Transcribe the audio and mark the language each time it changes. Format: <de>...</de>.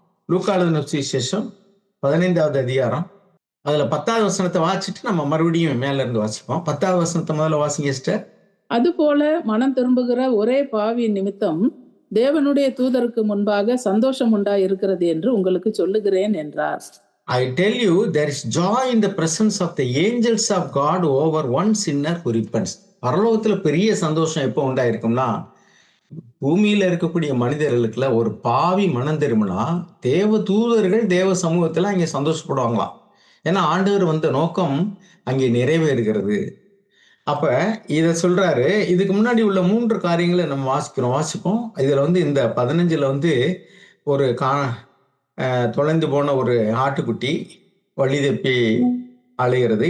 <ta>லூக்கா எழுதின சுவிசேஷம் 15வது அதிகாரம், அதுல 10வது வசனத்தை வாசிச்சுட்டு நம்ம மறுபடியும் மேல இருந்து வாசிப்போம். 10வது வசனத்தை முதல்ல வாசிங்க சிஸ்டர். அதுபோல மனம் திரும்புகிற ஒரே பாவி நிமித்தம் தேவனுடைய தூதருக்கு முன்பாக சந்தோஷம் உண்டா இருக்கிறது என்று உங்களுக்கு சொல்லுகிறேன் என்றார்.</ta> <en>I tell you, there is joy in the presence of the angels of God over one sinner who repents.</en> <ta>பரலோகத்துல பெரிய சந்தோஷம் எப்போ உண்டாயிருக்கும்னா, பூமியில இருக்கக்கூடிய மனிதர்களுக்குள்ள ஒரு பாவி மனம் திரும்பினா தேவ தூதர்கள் தேவ சமூகத்துல அங்கே சந்தோஷப்படுவாங்களாம். ஏன்னா ஆண்டவர் வந்த நோக்கம் அங்கே நிறைவேறுகிறது. அப்ப இத சொல்றாரு. இதுக்கு முன்னாடி உள்ள 3 காரியங்கள நம்ம வாசிப்போம். இதுல வந்து இந்த 15ல வந்து ஒரு தொலைந்து போன ஒரு ஆட்டுக்குட்டி வழி தப்பி அலைகிறது.</ta>